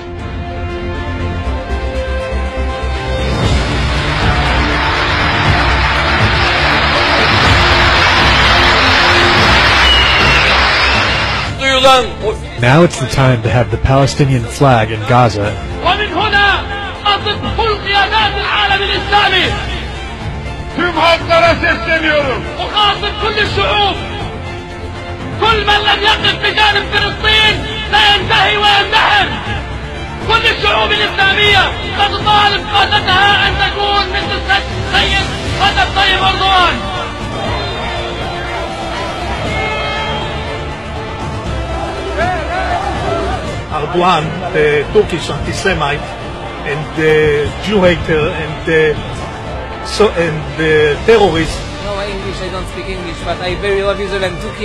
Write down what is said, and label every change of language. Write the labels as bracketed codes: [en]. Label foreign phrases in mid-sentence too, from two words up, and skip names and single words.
[en] Now it's the time to have the Palestinian flag in Gaza. [tr] Tüm halklara sesleniyorum. [ar] أخاطب كل الشعوب. كل من لم يقف بجانب فلسطين سينتهي ويندحر. كل الشعوب الإسلامية تطالب قادتها أن تكون مثل السيد رجب طيب أردوغان. [en] Erdogan, the Turkish anti-Semite and the Jew hater and the terrorist. No, English, I don't speak English, but I very love Israel and Turkey.